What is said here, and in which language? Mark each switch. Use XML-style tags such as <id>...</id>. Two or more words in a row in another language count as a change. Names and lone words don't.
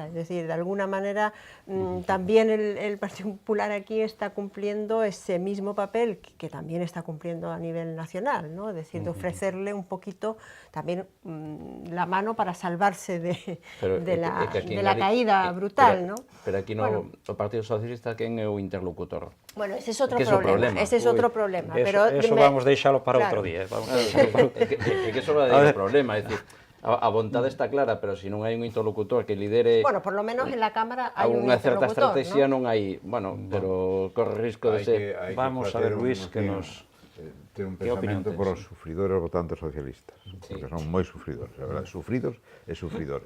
<es>Es decir, de alguna manera también el Partido Popular aquí está cumpliendo ese mismo papel que también está cumpliendo a nivel nacional, ¿no? Es decir, de ofrecerle un poquito también la mano para salvarse de la caída brutal, ¿no?</es> <gl>Pero aquí no, o Partido Socialista, quen é o interlocutor?</gl> <es>Bueno, ese es otro problema. Ese es otro problema.</es> <gl>Eso vamos deixalo para outro día. É que só vai o problema, é dicir, a vontade está clara, pero se non hai un interlocutor que lidere...</gl> <es>Bueno, por lo menos en la Cámara</es> <gl>hai un unha certa interlocutor, estrategia</gl> <es>¿no?</es> <gl>non hai, bueno, pero corre risco de ser...</gl> <es>Vamos a ver, Luis, que nos...</es> <gl>Ten un pensamento por os sufridores votantes socialistas, porque son moi sufridores, a verdade, sufridos e sufridores.</gl>